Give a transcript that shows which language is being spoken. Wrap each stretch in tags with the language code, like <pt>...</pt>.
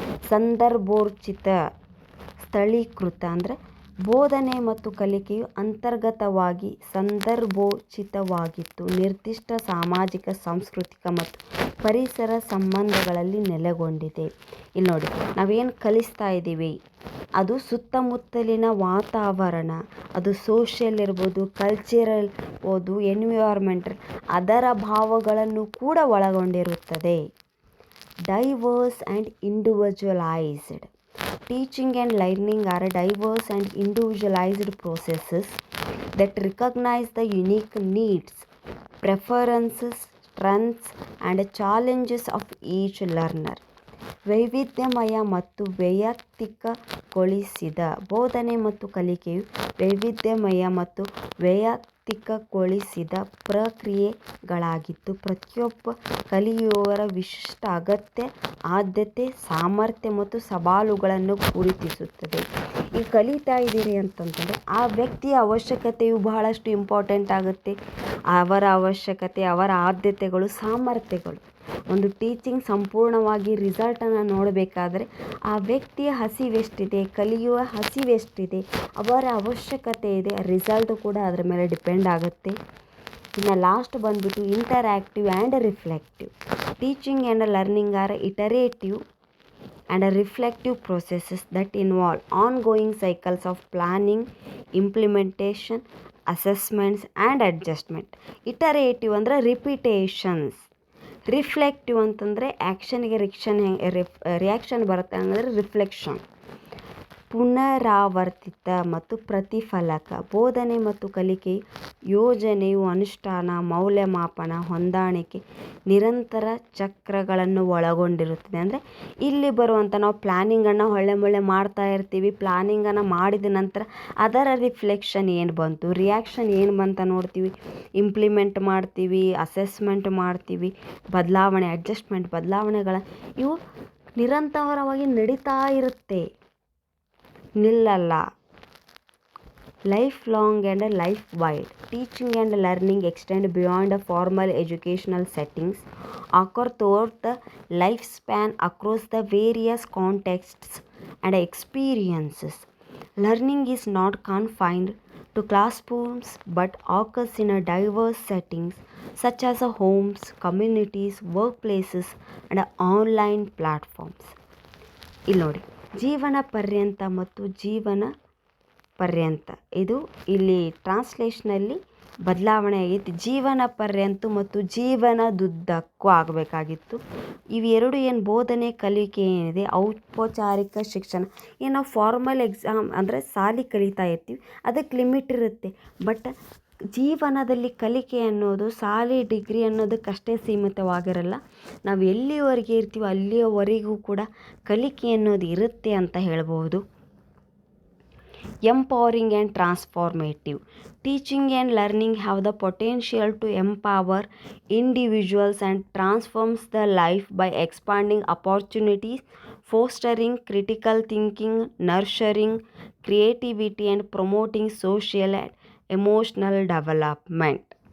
<kn>ಸಂದರ್ಭೋಚಿತ, ಸ್ಥಳೀಕೃತ. ಅಂದರೆ ಬೋಧನೆ ಮತ್ತು ಕಲಿಕೆಯು ಅಂತರ್ಗತವಾಗಿ ಸಂದರ್ಭೋಚಿತವಾಗಿದ್ದು ನಿರ್ದಿಷ್ಟ ಸಾಮಾಜಿಕ, ಸಾಂಸ್ಕೃತಿಕ ಮತ್ತು ಪರಿಸರ ಸಂಬಂಧಗಳಲ್ಲಿ ನೆಲೆಗೊಂಡಿದೆ. ಇಲ್ಲಿ ನೋಡಿ, ನಾವೇನು ಕಲಿಸ್ತಾ ಇದ್ದೀವಿ ಅದು ಸುತ್ತಮುತ್ತಲಿನ ವಾತಾವರಣ, ಅದು ಸೋಷಿಯಲ್ ಇರ್ಬೋದು, ಕಲ್ಚರಲ್ ಇರ್ಬೋದು, ಎನ್ವಿರಾನ್ಮೆಂಟಲ್, ಅದರ ಭಾವಗಳನ್ನು ಕೂಡ ಒಳಗೊಂಡಿರುತ್ತದೆ.</kn> <en>Diverse and individualised. Teaching and learning are diverse and individualized processes that recognize the unique needs, preferences, strengths and challenges of each learner.</en> <kn>ವೈವಿಧ್ಯಮಯ ಮತ್ತು ವೈಯಕ್ತಿಕಗೊಳಿಸಿದ. ಬೋಧನೆ ಮತ್ತು ಕಲಿಕೆಯು ವೈವಿಧ್ಯಮಯ ಮತ್ತು ವೈಯಕ್ತಿಕಗೊಳಿಸಿದ ಪ್ರಕ್ರಿಯೆಗಳಾಗಿದ್ದು ಪ್ರತಿಯೊಬ್ಬ ಕಲಿಯುವವರ ವಿಶಿಷ್ಟ ಅಗತ್ಯ, ಆದ್ಯತೆ, ಸಾಮರ್ಥ್ಯ ಮತ್ತು ಸವಾಲುಗಳನ್ನು ಗುರುತಿಸುತ್ತದೆ. ಈ ಕಲಿತಾ ಇದ್ದೀರಿ ಅಂತಂತಂದರೆ ಆ ವ್ಯಕ್ತಿಯ ಅವಶ್ಯಕತೆಯು ಬಹಳಷ್ಟು ಇಂಪಾರ್ಟೆಂಟ್ ಆಗುತ್ತೆ. ಅವರ ಅವಶ್ಯಕತೆ, ಅವರ ಆದ್ಯತೆಗಳು, ಸಾಮರ್ಥ್ಯಗಳು ಒಂದು ಟೀಚಿಂಗ್ ಸಂಪೂರ್ಣವಾಗಿ ರಿಸಲ್ಟನ್ನು ನೋಡಬೇಕಾದ್ರೆ ಆ ವ್ಯಕ್ತಿಯ ಹಸಿವೆಷ್ಟಿದೆ, ಕಲಿಯುವ ಹಸಿವೆಷ್ಟಿದೆ, ಅವರ ಅವಶ್ಯಕತೆ ಇದೆ, ರಿಸಲ್ಟ್ ಕೂಡ ಅದರ ಮೇಲೆ ಡಿಪೆಂಡ್ ಆಗುತ್ತೆ. ಇನ್ನು ಲಾಸ್ಟ್ ಬಂದ್ಬಿಟ್ಟು</kn> <en>Interactive and reflective. Teaching and learning are iterative and reflective processes that involve ongoing cycles of planning, implementation, assessments and adjustment.</en> <kn>Iterative ಅಂದರೆ ರಿಪಿಟೇಷನ್ಸ್, ರಿಫ್ಲೆಕ್ಟಿವ್ ಅಂತಂದರೆ ಆ್ಯಕ್ಷನ್ಗೆ ರಿಯಾಕ್ಷನ್ ಬರುತ್ತೆ ಅಂದರೆ ರಿಫ್ಲೆಕ್ಷನ್. ಪುನರಾವರ್ತಿತ ಮತ್ತು ಪ್ರತಿಫಲಕ. ಬೋಧನೆ ಮತ್ತು ಕಲಿಕೆಯು ಯೋಜನೆಯು ಅನುಷ್ಠಾನ, ಮೌಲ್ಯಮಾಪನ, ಹೊಂದಾಣಿಕೆ, ನಿರಂತರ ಚಕ್ರಗಳನ್ನು ಒಳಗೊಂಡಿರುತ್ತದೆ. ಅಂದರೆ ಇಲ್ಲಿ ಬರುವಂಥ ನಾವು ಪ್ಲ್ಯಾನಿಂಗನ್ನು ಹೊಳ್ಳೆ ಮಾಡ್ತಾ ಇರ್ತೀವಿ. ಪ್ಲ್ಯಾನಿಂಗನ್ನು ಮಾಡಿದ ನಂತರ ಅದರ ರಿಫ್ಲೆಕ್ಷನ್ ಏನು ಬಂತು, ರಿಯಾಕ್ಷನ್ ಏನು ಬಂತ ನೋಡ್ತೀವಿ, ಇಂಪ್ಲಿಮೆಂಟ್ ಮಾಡ್ತೀವಿ, ಅಸೆಸ್ಮೆಂಟ್ ಮಾಡ್ತೀವಿ, ಬದಲಾವಣೆಗಳ ಇವು ನಿರಂತರವಾಗಿ ನಡೀತಾ ಇರುತ್ತೆ, ನಿಲ್ಲಲ್ಲ.</kn> <en>Life long and life wide. Teaching and learning extend beyond formal educational settings, occur throughout the lifespan across the various contexts and experiences. Learning is not confined to classrooms but occurs in a diverse settings such as homes, communities, workplaces and online platforms.</en> <kn>ಇಲ್ಲಿ ನೋಡಿ, ಜೀವನ ಪರ್ಯಂತ ಮತ್ತು ಜೀವನ ಪರ್ಯಂತ, ಇದು ಇಲ್ಲಿ ಟ್ರಾನ್ಸ್ಲೇಷನಲ್ಲಿ ಬದಲಾವಣೆ ಆಗೈತಿ. ಜೀವನ ಪರ್ಯಂತ ಮತ್ತು ಜೀವನದುದ್ದಕ್ಕೂ ಆಗಬೇಕಾಗಿತ್ತು. ಇವೆರಡು ಏನು ಬೋಧನೆ ಕಲಿಕೆ ಏನಿದೆ, ಔಪಚಾರಿಕ ಶಿಕ್ಷಣ ಏನು ನಾವು ಫಾರ್ಮಲ್ ಎಕ್ಸಾಮ್ ಅಂದರೆ ಸಾಲಿ ಕಲಿತಾ ಇರ್ತೀವಿ, ಅದಕ್ಕೆ ಲಿಮಿಟ್ ಇರುತ್ತೆ. ಬಟ್ ಜೀವನದಲ್ಲಿ ಕಲಿಕೆ ಅನ್ನೋದು ಸಾಲಿ ಡಿಗ್ರಿ ಅನ್ನೋದಕ್ಕಷ್ಟೇ ಸೀಮಿತವಾಗಿರಲ್ಲ. ನಾವು ಎಲ್ಲಿವರೆಗೆ ಇರ್ತೀವೋ ಅಲ್ಲಿಯವರೆಗೂ ಕೂಡ ಕಲಿಕೆ ಅನ್ನೋದು ಇರುತ್ತೆ ಅಂತ ಹೇಳ್ಬೋದು.</kn> <en>Empowering and transformative. Teaching and learning have the potential to empower individuals and transforms the life by expanding opportunities, fostering critical thinking, nurturing creativity and promoting social and emotional development.</en>